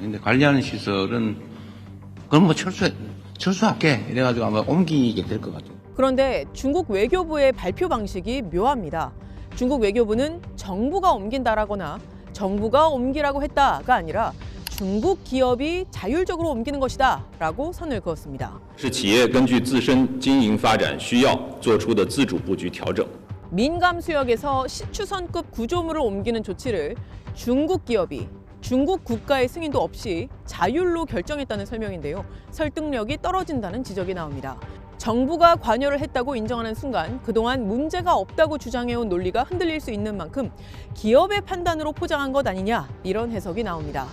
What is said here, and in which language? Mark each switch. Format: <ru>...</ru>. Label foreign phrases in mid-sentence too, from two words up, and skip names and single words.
<ko>근데 관리하는 시설은 그럼 철수할게 이래가지고 아마 옮기게 될 것 같아요. 그런데 중국 외교부의 발표 방식이 묘합니다. 중국 외교부는 정부가 옮긴다라거나 정부가 옮기라고 했다가 아니라 중국 기업이 자율적으로 옮기는 것이다 라고 선을 그었습니다.</ko> <zh>是企业根据自身经营发展需要做出的自主布局调整.</zh> <ko>민감 수역에서 시추선급 구조물을 옮기는 조치를 중국 기업이 중국 국가의 승인도 없이 자율로 결정했다는 설명인데요. 설득력이 떨어진다는 지적이 나옵니다. 정부가 관여를 했다고 인정하는 순간 그동안 문제가 없다고 주장해온 논리가 흔들릴 수 있는 만큼 기업의 판단으로 포장한 것 아니냐 이런 해석이 나옵니다.</ko>